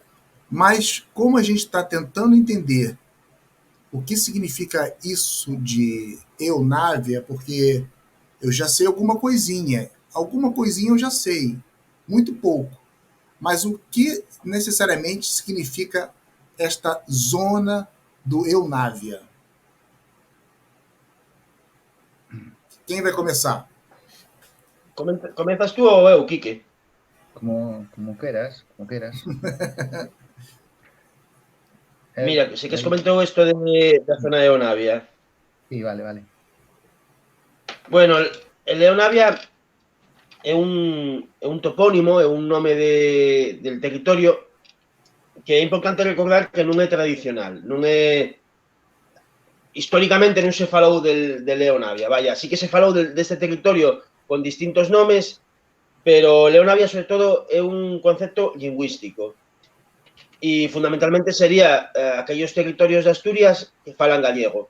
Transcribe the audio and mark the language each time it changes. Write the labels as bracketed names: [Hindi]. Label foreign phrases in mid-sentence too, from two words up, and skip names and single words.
[Portuguese] Mas como a gente está tentando entender o que significa isso de eunávia, porque eu já sei alguma coisinha eu já sei, muito pouco. Mas o que necessariamente significa esta zona do eunávia? Quem vai começar? [Galician] Comezas tú ou eu, Quique? Como queras, como queras. Mira, si que comentou isto da zona de Leonavia. Sí, vale. Bueno, el Leonavia é un topónimo, é un nome del territorio que é importante recordar que non é tradicional, non é históricamente non se falou de Leonavia, vaya, sí que se falou deste territorio con distintos nomes, pero Leonavia sobre todo é un concepto lingüístico e fundamentalmente sería aquellos territorios de Asturias que falan gallego.